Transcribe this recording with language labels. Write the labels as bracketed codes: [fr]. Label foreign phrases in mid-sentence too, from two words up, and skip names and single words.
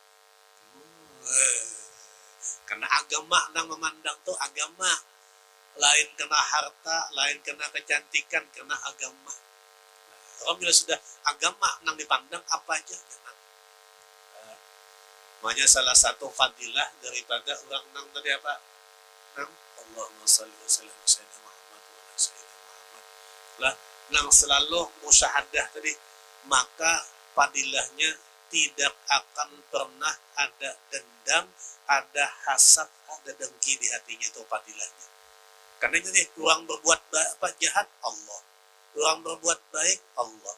[bjn] Karena agama nang memandang tuh agama, lain kena harta, lain kena kecantikan, kena agama. Orang bila sudah agama nang dipandang apa aja jangan. Makanya salah satu fadilah daripada orang nang tadi apa? [ar] Nang اللهم صل وسلم على سيدنا محمد وعلى سيدنا محمد. [bjn] Lah nang selalu musyahadah tadi, maka fadilahnya tidak akan pernah ada dendam, ada hasad, ada dengki di hatinya, itu fadilahnya. Karena jadi orang berbuat jahat Allah, orang berbuat baik Allah.